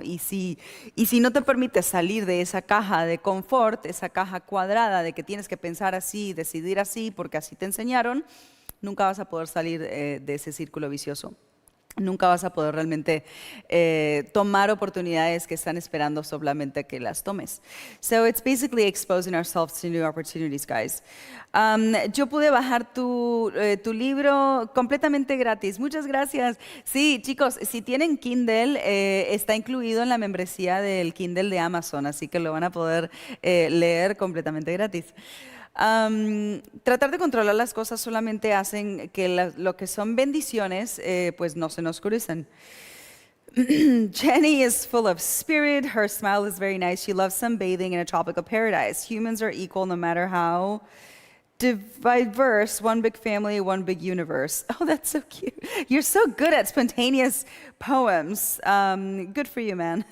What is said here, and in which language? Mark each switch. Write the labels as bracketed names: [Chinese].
[Spanish] Y si no te permites salir de esa caja de confort, esa caja cuadrada de que tienes que pensar así, decidir así, porque así te enseñaron, nunca vas a poder salir de ese círculo vicioso. Nunca vas a poder realmente tomar oportunidades que están esperando solamente que las tomes. [English] So it's basically exposing ourselves to new opportunities, guys. [Spanish] Yo pude bajar tu libro completamente gratis. Muchas gracias. Sí, chicos, si tienen Kindle, está incluido en la membresía del Kindle de Amazon, así que lo van a poder leer completamente gratis. Tratar de controlar las cosas solamente hacen que lo que son bendiciones pues no se nos crucen. [English] Jenny is full of spirit. Her smile is very nice. She loves sunbathing in a tropical paradise. Humans are equal no matter how diverse, one big family, one big universe. Oh, that's so cute. You're so good at spontaneous poems. Good for you, man.